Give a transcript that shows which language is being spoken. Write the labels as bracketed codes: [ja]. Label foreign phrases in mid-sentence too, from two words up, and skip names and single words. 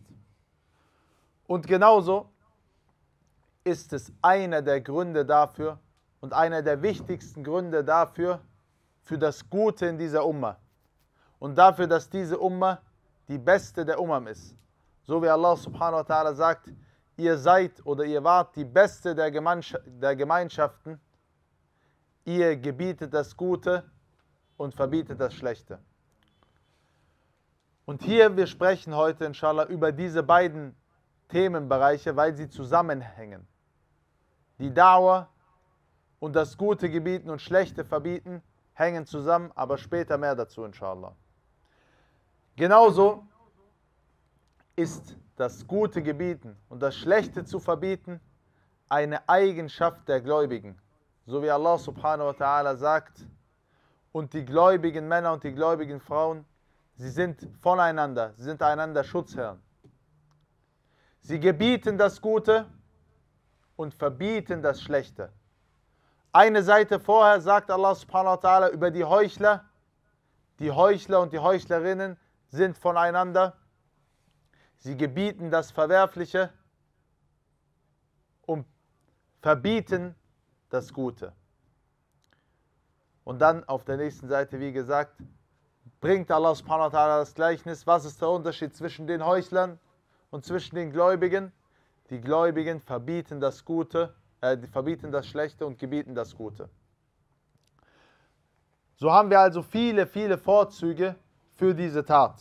[de] Und genauso ist es einer der Gründe dafür und einer der wichtigsten Gründe dafür, für das Gute in dieser Umma. Und dafür, dass diese Umma die beste der Ummam ist. So wie Allah [ar] سبحانه وتعالى [de] sagt, ihr seid oder ihr wart die beste der Gemeinschaften, ihr gebietet das Gute und verbietet das Schlechte. Und hier, wir sprechen heute inshallah über diese beiden Themenbereiche, weil sie zusammenhängen. Die Dauer und das Gute gebieten und Schlechte verbieten hängen zusammen, aber später mehr dazu inshallah. Genauso ist das Gute gebieten und das Schlechte zu verbieten eine Eigenschaft der Gläubigen. So wie Allah [ar] سبحانه وتعالى [de] sagt, und die gläubigen Männer und die gläubigen Frauen, sie sind voneinander, sie sind einander Schutzherren. Sie gebieten das Gute und verbieten das Schlechte. Eine Seite vorher sagt Allah [ar] سبحانه وتعالى [de] über die Heuchler und die Heuchlerinnen sind voneinander. Sie gebieten das Verwerfliche und verbieten das Gute. Und dann auf der nächsten Seite, wie gesagt, bringt Allah [ar] سبحانه وتعالى [de] das Gleichnis. Was ist der Unterschied zwischen den Heuchlern und zwischen den Gläubigen? Die Gläubigen verbieten das Gute, verbieten das Schlechte und gebieten das Gute. So haben wir also viele, viele Vorzüge für diese Tat.